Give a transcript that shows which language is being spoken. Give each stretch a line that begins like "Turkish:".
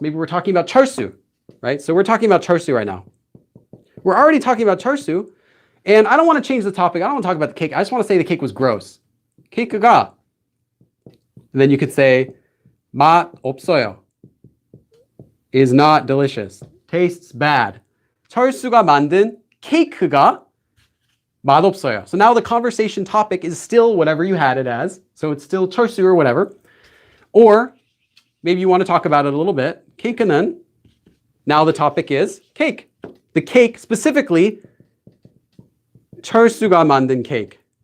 English: Maybe we're talking about 철수, right? So we're talking about 철수 right now. We're already talking about 철수, and I don't want to change the topic. I don't want to talk about the cake. I just want to say the cake was gross.
Korean: 케이크가.
English: And then you could say,
Korean: 맛 없어요.
English: Is not delicious. Tastes bad.
Korean: 철수가 만든 케이크가 맛없어요.
English: So now the conversation topic is still whatever you had it as. So it's still 철수 or whatever. Or maybe you want to talk about it a little bit.
Korean: 케이크는.
English: Now the topic is cake. The cake specifically,
Korean: 철수가 만든
English: cake.